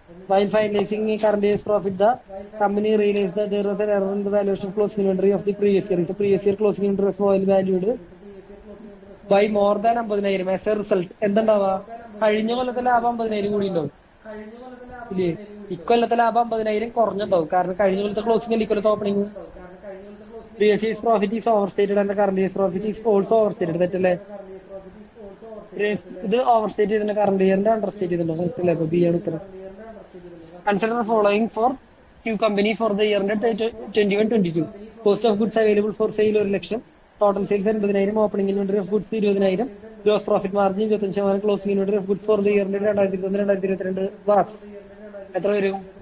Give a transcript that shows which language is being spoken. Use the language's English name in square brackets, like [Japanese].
[English] While finalizing current year's profit, the company realized that there was an error in the valuation of closing inventory of the previous year. The previous year closing inventory was well valued by more than 50,000. As a result, [Malayalam] എന്തുണ്ടാവുക? കഴിഞ്ഞ കൊല്ലത്തെ ലാഭം 50,000 കൂടി ഉണ്ടാവും ഇല്ലേ? ഇക്കൊല്ലത്തെ ലാഭം 50,000 കുറഞ്ഞുണ്ടാവും. കാരണം കഴിഞ്ഞ കൊല്ലത്തെ ക്ലോസിംഗ് അല്ല ഇക്കൊല്ലത്തെ opening. [English] Previous year's profit is overstated and the current year's profit is also overstated. [Malayalam] തെറ്റല്ലേ? ഇത് ഓവർസ്റ്റേറ്റ് ചെയ്തിട്ടുണ്ട്, കറണ്ട് ഇയറിന്റെ അണ്ടർസ്റ്റേറ്റ് ചെയ്തിട്ടുണ്ടോ? തെറ്റല്ലേ? അപ്പൊ ബി ആണ് ഉത്തരം. [English] Consider the following for Q company for the year ended 21-22. Cost of goods available for sale 1,00,000. Total sales 80,000. Opening inventory of goods 20,000. Gross profit margin 25%. Closing inventory of goods for the year ended 2021-2022 [Malayalam] വാട്സ് എത്ര വരും?